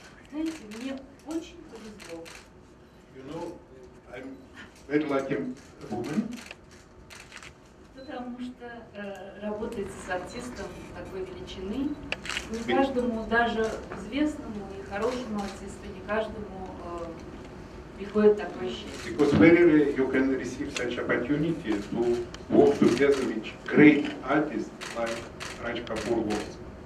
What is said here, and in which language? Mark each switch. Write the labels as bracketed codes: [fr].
[ru] Знаете, мне очень повезло. [en] You know, I'm very lucky woman. [ru] Потому что работать с артистом такой величины, не каждому, даже известному и хорошему артисту, не каждому приходит такое счастье. [en] Because very rarely you can receive such opportunity to work together with great artists like Raj Kapoor was.